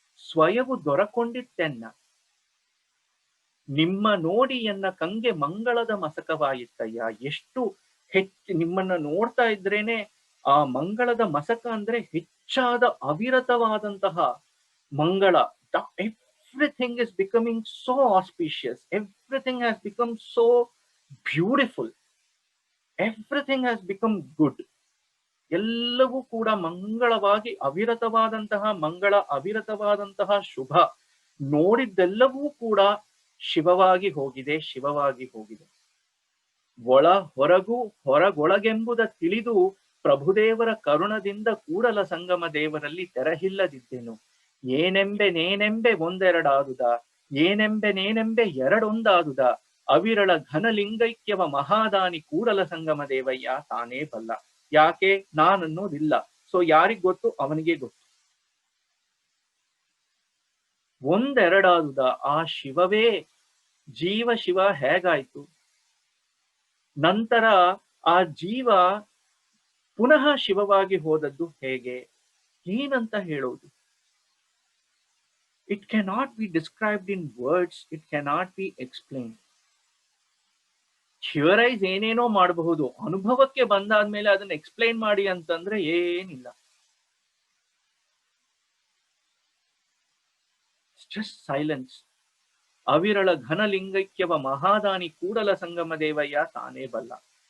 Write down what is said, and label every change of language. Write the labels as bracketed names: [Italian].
[Kannada] ಸ್ವಯವು ದೊರಕೊಂಡಿತ್ತೆನ್ನ, ನಿಮ್ಮ ನೋಡಿ ಎನ್ನ ಕಂಗೆ ಮಂಗಳದ ಮಸಕವಾಯಿತ್ತಯ್ಯ. ಎಷ್ಟು ಹೆಚ್ಚು ನಿಮ್ಮನ್ನ ನೋಡ್ತಾ ಇದ್ರೇನೆ ಆ ಮಂಗಳದ ಮಸಕ ಅಂದ್ರೆ ಹೆಚ್ಚಾದ ಅವಿರತವಾದಂತಹ ಮಂಗಳ. [English] Everything is becoming so auspicious. Everything has become so beautiful. Everything has become good. [Kannada] ಎಲ್ಲವೂ ಕೂಡ ಮಂಗಳವಾಗಿ ಅವಿರತವಾದಂತಹ ಮಂಗಳ, ಅವಿರತವಾದಂತಹ ಶುಭ. ನೋಡಿದ್ದೆಲ್ಲವೂ ಕೂಡ ಶಿವವಾಗಿ ಹೋಗಿದೆ, ಶಿವವಾಗಿ ಹೋಗಿದೆ. ಒಳ ಹೊರಗು ಹೊರಗೊಳಗೆಂಬುದ ತಿಳಿದು ಪ್ರಭುದೇವರ ಕರುಣದಿಂದ ಕೂಡಲ ಸಂಗಮ ದೇವರಲ್ಲಿ ತೆರಹಿಲ್ಲದಿದ್ದೆನು. ಏನೆಂಬೆ ನೇನೆಂಬೆ ಒಂದೆರಡಾದುದ, ಏನೆಂಬೆ ನೇನೆಂಬೆ ಎರಡೊಂದಾದುದ, ಅವಿರಳ ಘನಲಿಂಗೈಕ್ಯವ ಮಹಾದಾನಿ ಕೂಡಲ ಸಂಗಮ ದೇವಯ್ಯ ತಾನೇ ಬಲ್ಲ. ಯಾಕೆ? ನಾನನ್ನೋದಿಲ್ಲ. ಸೊ ಯಾರಿಗ್ ಗೊತ್ತು? ಅವನಿಗೆ ಗೊತ್ತು. ಒಂದೆರಡಾದುದ ಆ ಶಿವವೇ ಜೀವ ಶಿವ ಹೇಗಾಯ್ತು? ನಂತರ ಆ ಜೀವ ಪುನಃ ಶಿವವಾಗಿ ಹೋದದ್ದು ಹೇಗೆ? ಏನಂತ ಹೇಳೋದು? [English] It cannot be described in words, it cannot be explained. [Kannada] ಥಿಯರೈಸ್ ಏನೇನೋ ಮಾಡಬಹುದು, ಅನುಭವಕ್ಕೆ ಬಂದಾದ್ಮೇಲೆ ಅದನ್ನ ಎಕ್ಸ್ಪ್ಲೈನ್ ಮಾಡಿ ಅಂತಂದ್ರೆ ಏನಿಲ್ಲ. [English] Just silence. [Kannada] ಅವಿರಳ ಘನಲಿಂಗೈಕ್ಯವ ಮಹಾದಾನಿ ಕೂಡಲ ಸಂಗಮ ದೇವಯ್ಯ ತಾನೇ ಬಲ್ಲ.